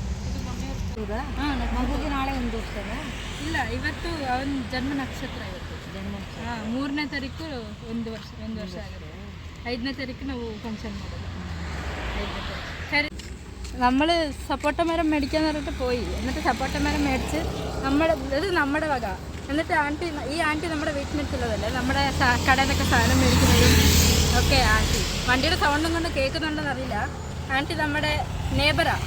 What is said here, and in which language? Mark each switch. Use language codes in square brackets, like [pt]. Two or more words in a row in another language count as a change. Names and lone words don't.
[kn] ಮಗುಗೆ ನಾಳೆ ಒಂದು ಇಲ್ಲ, ಇವತ್ತು ಅವನ ಜನ್ಮ ನಕ್ಷತ್ರ ಇವತ್ತು. ಮೂರನೇ ತಾರೀಕು ಒಂದು ವರ್ಷ ಆಗುತ್ತೆ. 5ನೇ ತಾರೀಕು ನಾವು ಫಂಕ್ಷನ್ ಮಾಡೋದು. 5ನೇ ತಾರೀಕು ಸರಿ. [ml] നമ്മൾ സപ്പോട്ട മരം മേടിക്കാന്ന് പറഞ്ഞിട്ട് പോയി. എന്നിട്ട് സപ്പോട്ട മരം മേടിച്ച് നമ്മുടെ വക. എന്നിട്ട് ഈ ആൻറ്റി നമ്മുടെ വീട്ടിനടുത്തുള്ളതല്ലേ, നമ്മുടെ കടയിൽ നിന്നൊക്കെ സാധനം മേടിക്കുന്നതും ഓക്കെ ആൻറ്റി. വണ്ടിയുടെ സൗണ്ടും കൊണ്ട് കേൾക്കുന്നുണ്ടെന്ന് അറിയില്ല. ആൻറ്റി നമ്മുടെ നെയ്ബറാണ്.